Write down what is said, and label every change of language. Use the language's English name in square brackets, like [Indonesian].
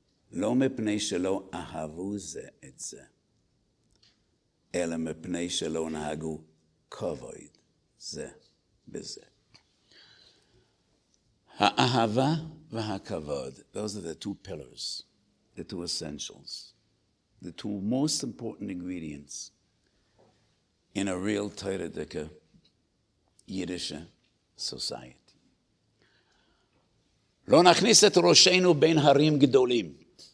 [Hebrew] לא מפני שלא אהבו זה את זה, אלא מפני שלא נהגו כבוד זה בזה. האהבה והכבוד, [English] those are the two pillars, the two essentials, the two most important ingredients in a real Torah Yiddish society. [Hebrew] לא נכניס את ראשנו בין הרים גדולים.